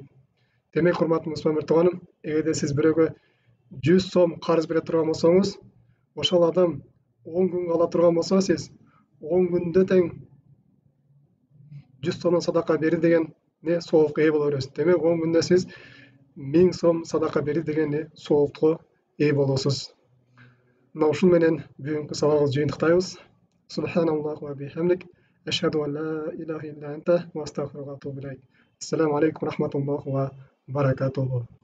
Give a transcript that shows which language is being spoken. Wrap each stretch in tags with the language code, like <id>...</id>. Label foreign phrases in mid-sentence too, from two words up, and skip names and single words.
<ky>Демек, урматтуу мусулман тууганым, эгерде сиз бирөөгө 100 сом карыз бере турган болсоңуз, ошол адам 10 күнгө ала турган болсо, сиз 10 күндө тең 100 сомдон садака берди деген соопка ээ боло бересиз. Демек, 10 күндө сиз 1000 сом садака берди деген соопко ээ болосуз. Мына ушул менен бүгүнкү сабагыбызды жыйынтыктайбыз.</ky> <ar>سبحان الله وبحمدك، أشهد أن لا إله إلا أنت وأستغفرك وأتوب إليك. السلام عليكم ورحمة الله وبركاته.</ar>